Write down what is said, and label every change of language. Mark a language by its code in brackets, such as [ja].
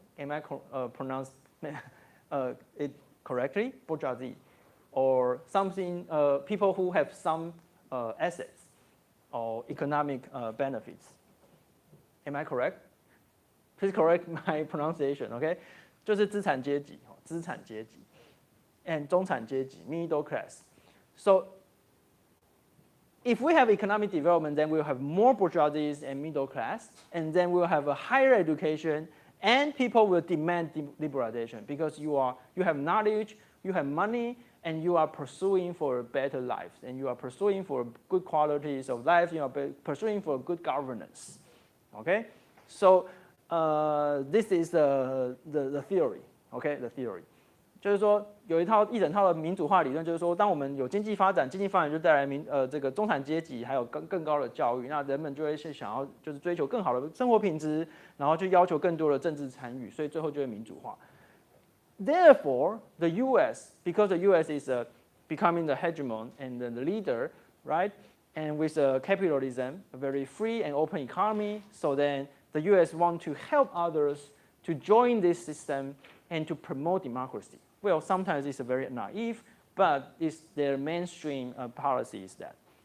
[en] Am I pronounced it correctly? Bourgeoisie, or something. People who have some assets or economic benefits. Am I correct? Please correct my pronunciation. [zh] OK， 就是资产阶级，资产阶级 ，and 中产阶级 （middle class）。 [en] So if we have economic development, then we'll have more bourgeoisies and middle class, and then we'll have a higher education, and people will demand liberalization because you have knowledge, you have money, and you are pursuing for a better life, and you are pursuing for good qualities of life, you are pursuing for good governance. Okay, so this is the theory. Okay, the theory. [zh] 就是说有一整套的民主化理论，就是说，当我们有经济发展，经济发展就带来这个中产阶级还有更高的教育，那人们就会是想要就是追求更好的生活品质，然后去要求更多的政治参与，所以最后就会民主化。 [en] Therefore, the U.S. because the U.S. is becoming the hegemon and the leader, right? And with capitalism, a very free and open economy, so then the U.S. want to help others to join this system and to promote democracy. Well, sometimes it's very naive, but it's their mainstream policy is that.